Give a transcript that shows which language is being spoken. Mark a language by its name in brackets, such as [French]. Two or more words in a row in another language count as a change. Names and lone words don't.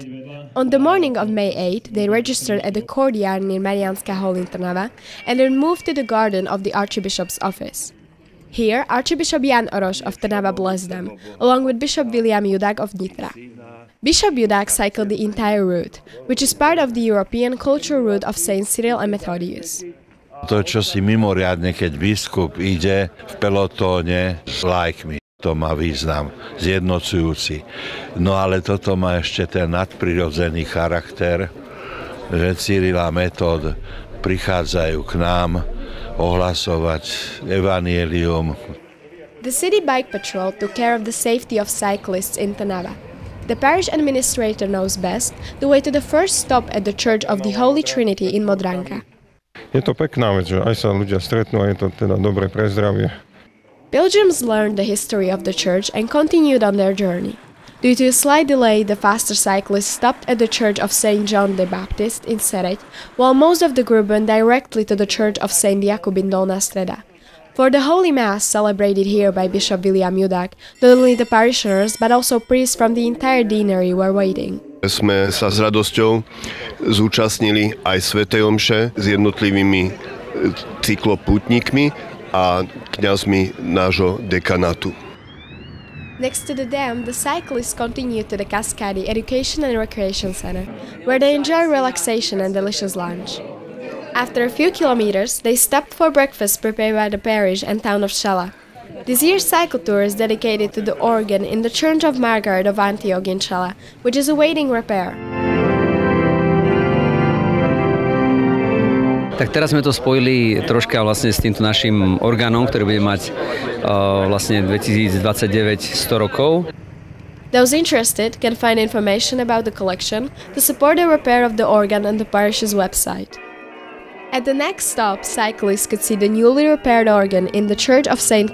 [English] On the morning of May 8, they registered at the courtyard near Mariánska Hall in Trnava and then moved to the garden of the Archbishop's office. Here, Archbishop Jan Oroš of Trnava blessed them, along with Bishop William Judák of Nitra. Bishop Judák cycled the entire route, which is part of the European cultural route of Saint Cyril and Methodius. [Slovak] To, čo si mimoriadne, keď biskup ide v pelotóne s laikmi, to má význam zjednocujúci. No ale toto má ešte ten nadprirodzený charakter, že Cyril a Metod prichádzajú k nám ohlasovať evanielium. [English] The city bike patrol took care of the safety of cyclists in Trnava. The parish administrator knows best the way to the first stop at the Church of the Holy Trinity in Modranka. [Slovak] Je to pekná vec, že aj sa ľudia stretnú a je to teda dobre pre zdravie. [English] Pilgrims learned the history of the church and continued on their journey. Due to a slight delay, the faster cyclists stopped at the Church of St. John the Baptist in Sereď, while most of the group went directly to the Church of St. Jakub in Dolná Streda. For the Holy Mass celebrated here by Bishop William Judák, not only the parishioners but also priests from the entire deanery were waiting. [Slovak] Sme sa s radosťou zúčastnili aj svätej omše s jednotlivými cyklopútnikmi a kňazmi nášho dekanátu. [English] Next to the dam, the cyclists continued to the Cascadi Education and Recreation Center, where they enjoyed relaxation and delicious lunch. After a few kilometers, they stopped for breakfast prepared by the parish and town of Šala. This year's cycle tour is dedicated to the organ in the Church of Margaret of Antioch in Šala, which is awaiting repair. [Slovak] Tak teraz sme to spojili troška vlastne s týmto našim orgánom, ktorý bude mať vlastne 2029 100 rokov. [English] Those interested can find information about the collection to support the repair of the organ on the parish's website. At the next stop, cyclists could see the newly repaired organ in the Church of St.